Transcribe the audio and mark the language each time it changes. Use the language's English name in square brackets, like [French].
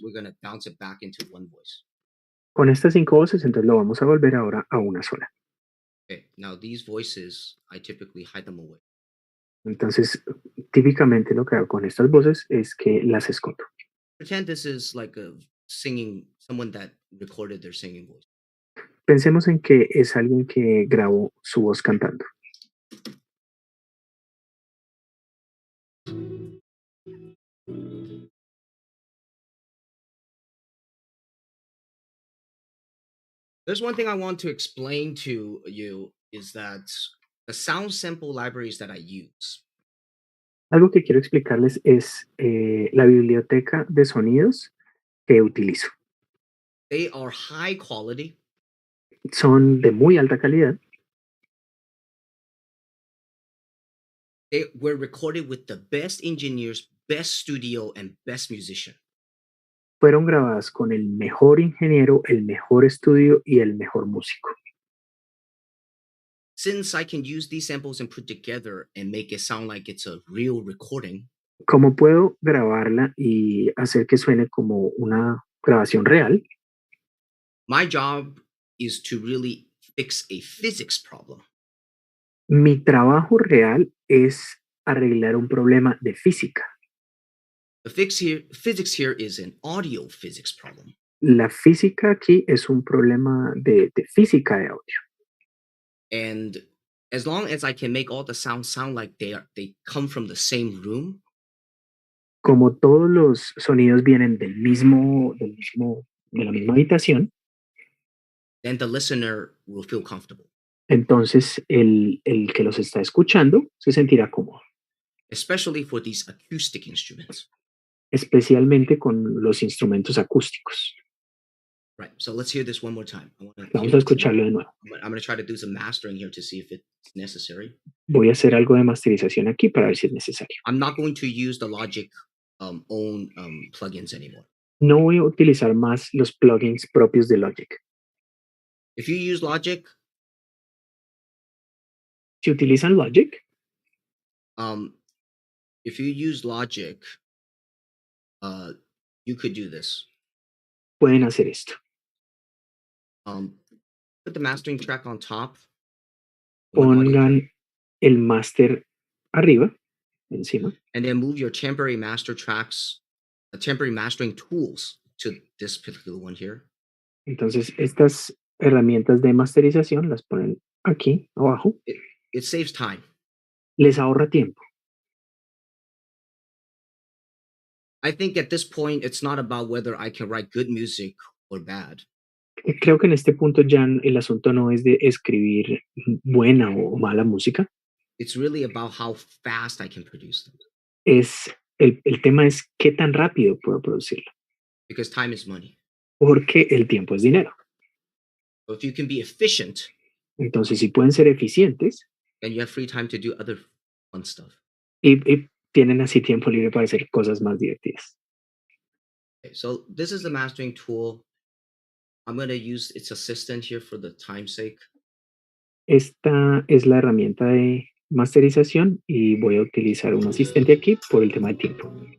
[English] We're going to bounce it back into 1 voice. [Spanish] Con estas 5 voces, entonces lo vamos a volver ahora a una sola. [English] Okay, now these voices, I typically hide them away. [Spanish] Entonces, típicamente lo que hago con estas voces es que las escondo. [English] Pretend this is like a singing, someone that recorded their singing voice. [Spanish] Pensemos en que es alguien que grabó su voz cantando. [English] There's one thing I want to explain to you is that the sound sample libraries that I use, [Spanish] Algo que quiero explicarles es la biblioteca de sonidos que utilizo. [English] they are high quality. [Spanish] Son de muy alta calidad. [English] They were recorded with the best engineers, best studio, and best musician. [Spanish] Fueron grabadas con el mejor ingeniero, el mejor estudio y el mejor músico. [English] Since I can use these samples and put together and make it sound like it's a real recording, [Spanish] Como puedo grabarla y hacer que suene como una grabación real, [English] My job is to really fix a physics problem. [Spanish] Mi trabajo real es arreglar un problema de física. [English] The physics here is an audio physics problem. [Spanish] La física aquí es un problema de física de audio. [English] And as long as I can make all the sounds sound like they come from the same room, [Spanish] Como todos los sonidos vienen de la misma habitación, [English] then the listener will feel comfortable, [Spanish] entonces el que los está escuchando se sentirá cómodo, [English] especially for these acoustic instruments. [Spanish] especialmente con los instrumentos acústicos. [English] Right. So let's hear this one more time. [Spanish] Vamos a escucharlo de nuevo. [English] I'm going to try to do some mastering here to see if it's necessary. [Spanish] Voy a hacer algo de masterización aquí para ver si es necesario. [English] I'm not going to use the Logic own plugins anymore. [Spanish] No voy a utilizar más los plugins propios de Logic. [English] If you use Logic, [Spanish] Si utilizan Logic, [English] if you use Logic, you could do this. [Spanish] pueden hacer esto. [English] Put the mastering track on top. one audio track, [Spanish] Pongan el máster arriba, encima, [English] and then move your temporary master tracks, temporary mastering tools to this particular one here. [Spanish] entonces estas herramientas de masterización las ponen aquí abajo, [English] It saves time. [Spanish] les ahorra tiempo. [English] I think at this point, it's not about whether I can write good music or bad. [Spanish] Creo que en este punto ya el asunto no es de escribir buena o mala música, [English] It's really about how fast I can produce them, [Spanish] el tema es qué tan rápido puedo producirlo, [English] because time is money. [Spanish] porque el tiempo es dinero. [English] So if you can be efficient, [Spanish] Entonces, si pueden ser eficientes [English] then you have free time to do other fun stuff. [Spanish] y tienen así tiempo libre para hacer cosas más divertidas. [English] Okay, so this is the mastering tool. I'm going to use its assistant here for the time's sake. [Spanish] Esta es la herramienta de masterización y voy a utilizar un asistente aquí por el tema de tiempo.